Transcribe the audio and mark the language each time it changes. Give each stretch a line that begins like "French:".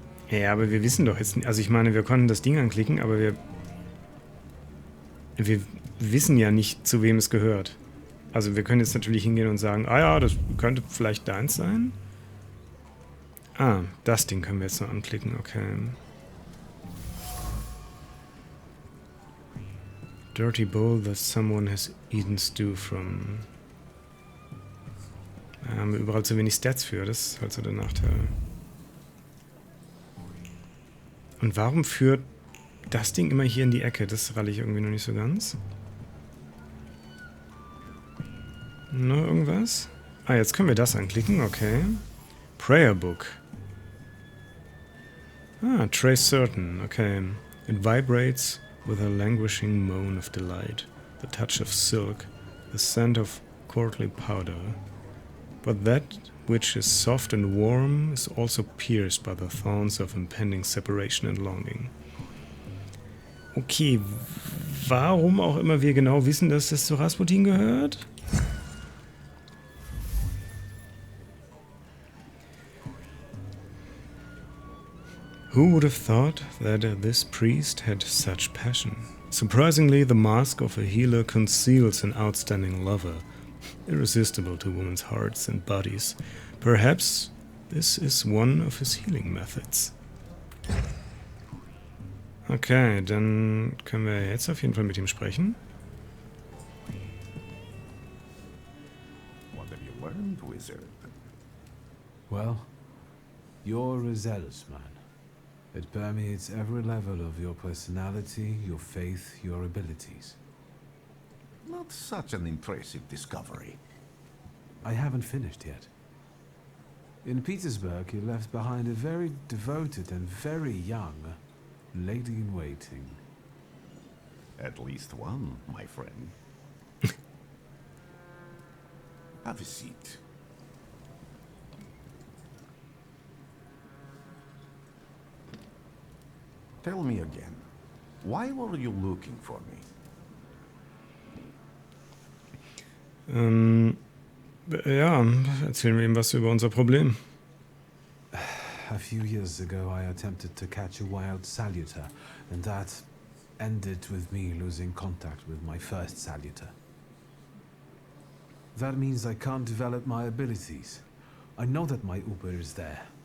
German: Ja, aber wir wissen doch jetzt nicht. Also ich meine, wir konnten das Ding anklicken, aber wir wissen ja nicht, zu wem es gehört. Also wir können jetzt natürlich hingehen und sagen, ah ja, das könnte vielleicht deins sein. Ah, das Ding können wir jetzt noch anklicken, okay.
English: Dirty bowl that someone has eaten stew from.
German: Da haben wir überall zu wenig Stats für, das ist halt so der Nachteil. Und warum führt das Ding immer hier in die Ecke? Das ralle ich irgendwie noch nicht so ganz. Noch irgendwas? Ah, jetzt können wir das anklicken, okay.
English: Prayer Book. Ah, Trace Certain, okay. It vibrates with a languishing moan of delight, the touch of silk, the scent of courtly powder. But that which is soft and warm is also pierced by the thorns of impending separation and longing.
German: Okay, warum auch immer wir genau wissen, dass das zu Rasputin gehört?
English: Who would have thought that this priest had such passion? Surprisingly, the mask of a healer conceals an outstanding lover, irresistible to women's hearts and bodies. Perhaps this is one of his healing methods.
German: Okay, dann können wir jetzt auf jeden Fall mit ihm sprechen.
English: What have you learned, wizard? Well, you're a zealous man. It permeates every level of your personality, your faith, your abilities. Not such an impressive discovery. I haven't finished yet. In Petersburg, you left behind a very devoted and very young lady-in-waiting. At least one, my friend. Have a seat. Tell me again, why were you looking for me?
German: Ja, erzählen wir ihm was über unser Problem.
English: A few years ago, I attempted to catch a wild saluter, and that ended with me losing contact with my first saluter. That means I can't develop my abilities. I know that my Uber is there.